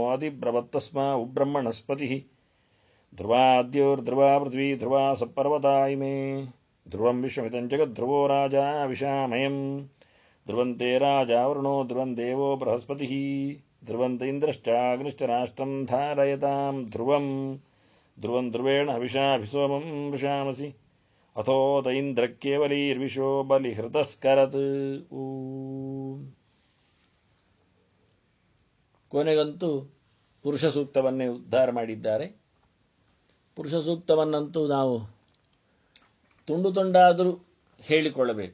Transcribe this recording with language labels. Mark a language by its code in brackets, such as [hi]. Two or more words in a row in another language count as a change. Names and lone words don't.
[sa] ಅಧಿಬ್ರವತ್ತಸ್ಮಾ ಉಬ್ರಹ್ಮಣಸ್ಪತಿಃ ಧ್ರುವಾದ್ಯೋರ್ಧ್ರುವ ಪೃಥ್ವೀ ಧ್ರುವ ಸಪರ್ವತಾ ಇಮೇ ಧ್ರುವಂ ವಿಶ್ವಮಿದಂ ಜಗದ್ಧ್ರುವೋ ರಾಜಾ ವಿಷಾಮಯಂ ಧ್ರುವಂತೆ ರಾಜಾ ವರುಣೋ ಧ್ರುವಂ ದೇವೋ ಬೃಹಸ್ಪತಿಃ ಧ್ರುವಂತ ಇಂದ್ರಶ್ಚಾಗ್ನಿಶ್ಚ ರಾಷ್ಟ್ರಂ ಧಾರಯತಾಂ ಧ್ರುವಂ ಧ್ರುವಂ ಧ್ರುವೇಣ ಹವಿಷಾಭಿಸೋಮಂ ವೃಷಾಮಸಿ ಅಥೋತ ಇಂದ್ರಕೇವಲೈರ್ವಿಶೋ ಬಲಿಹೃತಸ್ಕರತ್. [kn] ಕೊನೆಗಂತೂ ಪುರುಷ ಸೂಕ್ತವನ್ನೇ ಉದ್ಧಾರ ಮಾಡಿದ್ದಾರೆ. ಪುರುಷ ಸೂಕ್ತವನ್ನಂತೂ ನಾವು ತುಂಡು ತುಂಡಾದರೂ ಹೇಳಿಕೊಳ್ಳಬೇಕು.